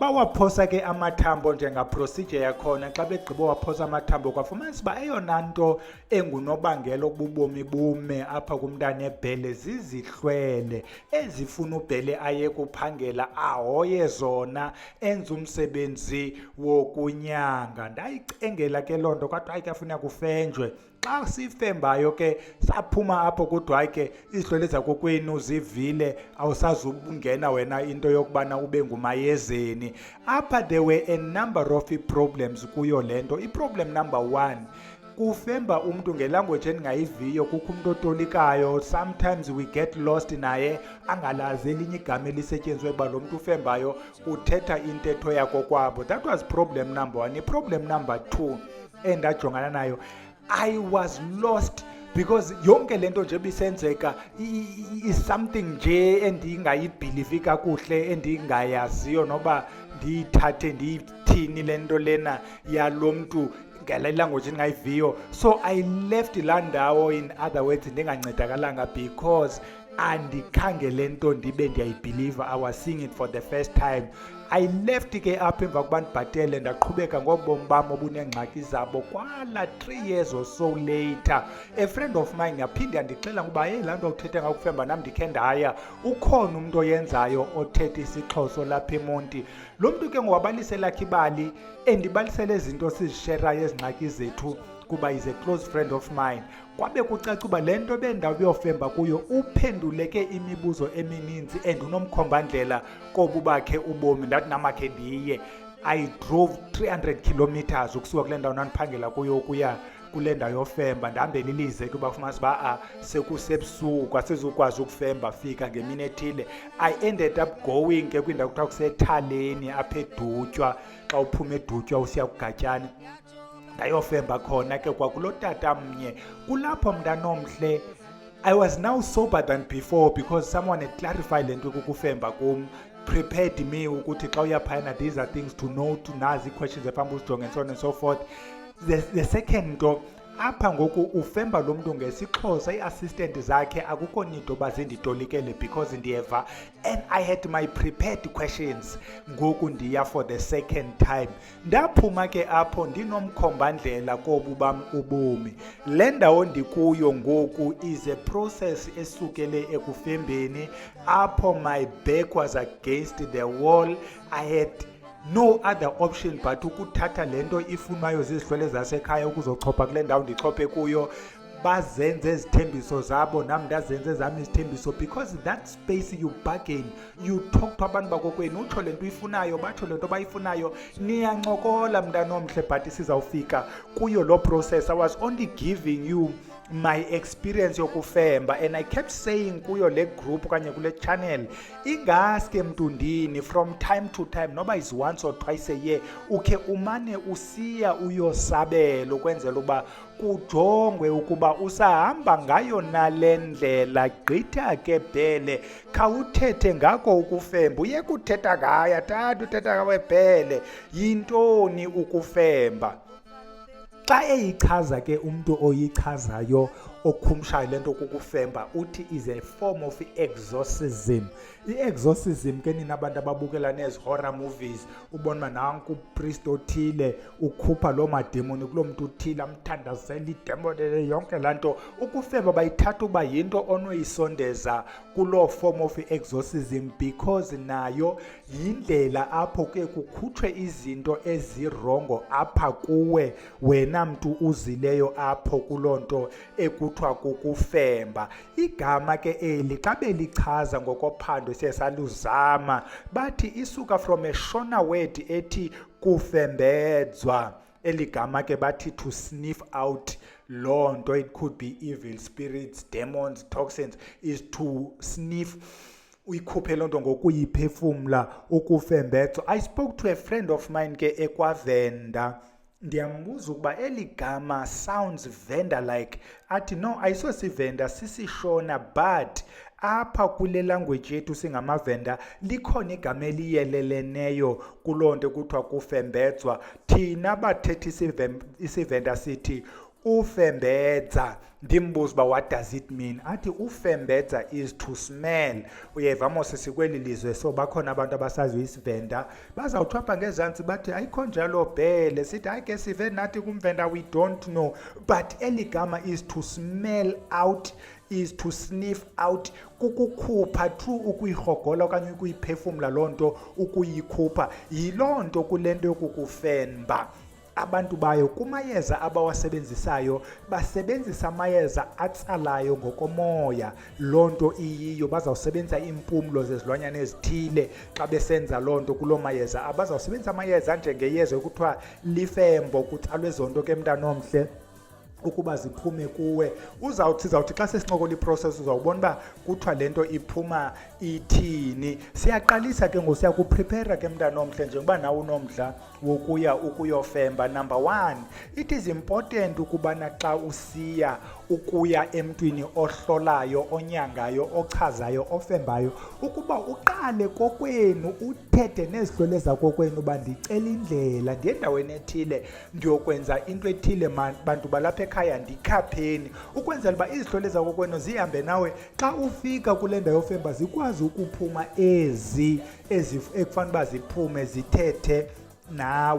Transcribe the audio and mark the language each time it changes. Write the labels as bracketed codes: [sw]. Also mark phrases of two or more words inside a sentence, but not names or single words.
[xh] bawaphosa ke amathambo njengaprocedure yakhona. Xa begqiba waphosa amathambo kwafumanisa uba eyona nto engunobangela obubomi bume apha kumntana ebhele zizihlwele ezifuna ubhele aye kuphangela ahoye zona, enze umsebenzi wokunyanga. Ndayicengela ke loo nto kwathiwa hayi kufuneka kufenjwe. Xa sifembayo ke saphuma apho kodwa hayi ke izihlwele zakokwenu zivile, awusazungena wena into yokubana ube ngumayezeni. [en] Apha there were a number of problems [xh] kuyo le nto. I-problem number 1, kufemba umntu ngelanguage endingayiviyo, kukho umntu otolikayo, [en] sometimes we get lost [xh] naye angalazi elinye igama elisetyenziswe uba lo mntu ufembayo uthetha intetho yakokwabo. [en] That was problem number 1. [xh] I-problem number 2 endajongana nayo, [en] I was lost because [xh] yonke lento nje bisenzeka [en] is something [xh] nje endingayibhilivi kakuhle, endingayaziyo noba ndiyithathe ndiyithini lento lena yalo mntu ngale language endingayiviyo. [en] So I left [xh] laa ndawo, [en] in other words [xh] ndingancedakalanga, because andikhange le nto ndibe ndiyayibhiliva. [en] I was seeing it for the first time. [xh] I left ke apha emva kuba ndibhatele ndaqhubeka ngobomi bam obunengxaki zabo. Kwala [en] 3 years or so later, a friend of mine [xh] yaphinde yandixelela ukuba hey, laa nto uthethe ngakufemba nam ndikhe ndaya, ukhona umntu oyenzayo othetha isiXhosa lapha eMonti. Lo mntu ke ngowabalise lakhe ibali, endibalisele izinto sizisherayo ezingxaki zethu kuba [en] is a close friend of mine. [xh] Kwabe kucaca uba le nto bendawuyofemba kuyo uphenduleke imibuzo emininzi endinomkhombandlela kobu bakhe ubomi. Ndathi namakhe ndiye. [en] I drove 300 kilometers [xh] ukusuka kule ndawo ndandiphangela kuyo ukuya kule ndawo yofemba. Ndihambela ilize kuba kufumanisa uba sekusebusuku asizukwazi ukufemba, fika ngemini ethile. [en] I ended up going [xh] ke kwindawo kuthiwa kuseThaleni apha eDutywa. Xa uphuma eDutywa usiya kuGatyana ndayofemba khona ke kwakulo tata mnye. Kulapho mntanomhle [en] I was now sober than before because someone had clarified [xh] le nto kukufemba kum, [en] prepared me [xh] ukuthi xa uyaphayana [en] these are things to know, to [xh] nazi questions ephambi uzijonge [en] and so on and so forth. The second [xh] nto, apha ngoku ufemba lo mntu ngesiXhosa, ii-assistant zakhe akukho nido bazinditolikele because ndiyeva, [en] and I had my prepared questions. [xh] Ngoku ndiya [en] for the second time. [xh] Ndaphuma ke apho ndinomkhombandlela kobu bam ubomi. Le ndawo ndikuyo ngoku [en] is a process [xh] esukele ekufembeni apho [en] my back was against the wall. I had no other option but [xh] ukuthatha le nto ifunwayo zizihlwele zasekhaya ukuzochopha kule ndawo ndichophe kuyo. Bazenze izithembiso zabo, nam ndazenze zami izithembiso, [en] because that space you bargain, you talk to [xh] abantu bakokwenu, utsho le nto uyifunayo, batsho le nto bayifunayo, niyancokola mntanomhle, but sizawufika kuyo lo process. [en] I was only giving you my experience yokufemba, and I kept saying [xh] kuyo le group kanye kule channel, ingaske mntundini [en] from time to time, noba is once or twice a year, [xh] ukhe umane usiya uyosabela ukwenzela uba kujongwe ukuba usahamba ngayo nale ndlela. Gqitha ke Bhele, khawuthethe ngako ukufemba, uyeke uthetha ngaya tata uthetha ngawe Bhele, yintoni ukufemba? Xa eyichaza ke umntu oyichazayo okhumshayo le nto kukufemba, uthi [en] is a form of exorcism. [xh] I-exorcism ke nina abantu ababukela nezi- [en] horror movies, [xh] ubona nanku upriest othile ukhupha loo mademoni kulo mntu uthile, amthandazela idemoni yonke laa nto. Ukufemba bayithatha uba yinto onoyisondeza kuloo [en] form of exorcism, [xh] because nayo yindlela apho ke kukhutshwe izinto ezirongo apha kuwe wena mntu uzileyo apho kuloo nto ekuthiwa kukufemba. Igama ke eli xa belichaza ngokophando siye saluzama, bathi isuka [en] from a Shona word [xh] ethi kufembedzwa. Eli gama ke bathi [en] to sniff out [xh] loo nto, [en] it could be evil spirits, demons, toxins, is to sniff, [xh] uyikhuphe loo nto ngokuyiphefumla, ukufembedzwa. [en] I spoke to a friend of mine [xh] ke ekwavenda, ndiyambuza ukuba eli gama [en] sounds Venda like. [xh] Athi no, ayisosivenda sisishona, but apha kule language yethu singamavenda likhona igama eliyeleleneyo kuloo nto kuthiwa kufembedzwa. Thina bathethi isivenda sithi ufembedza. Ndimbuza uba [en] what does it mean? Athi ufembedza is to smell. [xh] Uyeva mose sikweli lizwe so bakhona abantu abasaziyo isivenda bazawuthwapha ngezantsi bathi ayikho njalo bhele sithi hayi ke sive nathi kumvenda [en] we don't know, [xh] but eligama [en] is to smell out, is to sniff out, [xh] kukukhupha through ukuyihogola okanye ukuyiphefumla loo nto, ukuyikhupha. Yiloo nto kule nto yokukufemba abantu bayo kumayeza abawasebenzisayo basebenzisa amayeza atsalayo ngokomoya. Loo nto iyiyo bazawusebenzisa iimpumlo zezilwanyana ezithile xa besenza loo nto kuloo mayeza. Abazawusebenzisa amayeza njengeyeza ekuthiwa lifembo, kutsalwe ezo nto ke mntanomhle ukuba ziphume kuwe. Sizawuthi xa sesincokola iprocess uzawubona uba kuthiwa le nto iphuma ithini. Siyaqalisa ke ngoku siyakuprepare ke mntanomhle njengoba nawe unomdla wokuya ukuyofemba. Number 1, [en] it is important [xh] ukubana xa usiya ukuya emntwini ohlolayo, onyangayo, ochazayo, ofembayo, ukuba uqale kokwenu uthethe nezihlole zakokwenu uba ndicela indlela ndiye endaweni ethile ndiyokwenza into ethile bantu balapha ekhaya ndikhapheni, ukwenzela uba izihlole zakokwenu zihambe nawe xa ufika kule ndawo yofemba zikwazi ukuphuma ezi ekufanele uba ziphume zithethe nawe.